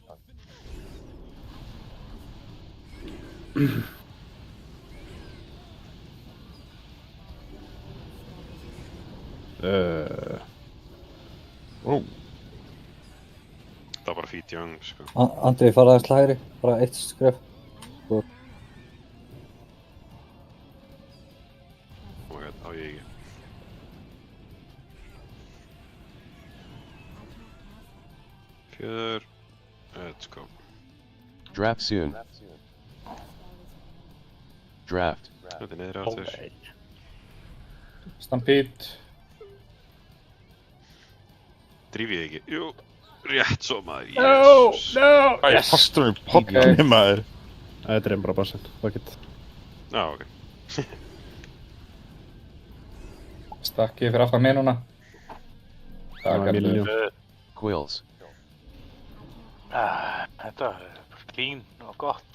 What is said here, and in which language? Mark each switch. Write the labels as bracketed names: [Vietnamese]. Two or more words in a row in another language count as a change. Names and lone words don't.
[Icelandic] Það var bara Feed Young, sko. Andri, fara aðeins hægri, bara 1 skref. [English] Oh my god, [Icelandic] á ég ekki. Fjöður, [English] let's go. Draft soon. Draft. [Icelandic] Þetta er niðri aftur. Stampede. Dríf ég ekki? Jú, rétt svo maður, [English] No, [Icelandic] jésús. [English] no, yes. [Icelandic] Fastur í pottinni maður. Það er bara bassinn, [English] fuck it. [Icelandic] Já, ok. Stakki fyrir aftan mig núna. Quills. Þetta var clean og gott.